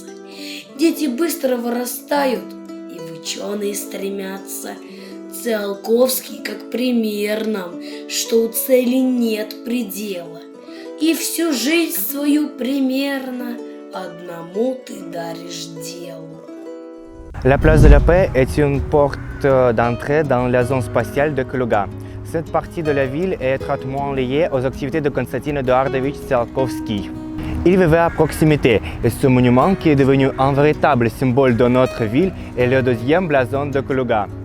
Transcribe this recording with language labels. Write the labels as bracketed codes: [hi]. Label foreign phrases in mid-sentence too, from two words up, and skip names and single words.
[ru] Дети быстро вырастают, и в ученые стремятся. Циолковский как пример нам, что у цели нет предела. И всю жизнь свою примерно одному ты даришь делу. [fr] La place de la Paix est une porte d'entrée dans la zone spatiale de Kaluga. Cette partie de la ville est étroitement liée aux activités de Konstantin Eduardovich Tsiolkovsky. Il vivait à proximité et ce monument, qui est devenu un véritable symbole de notre ville, est le deuxième blason de Kaluga.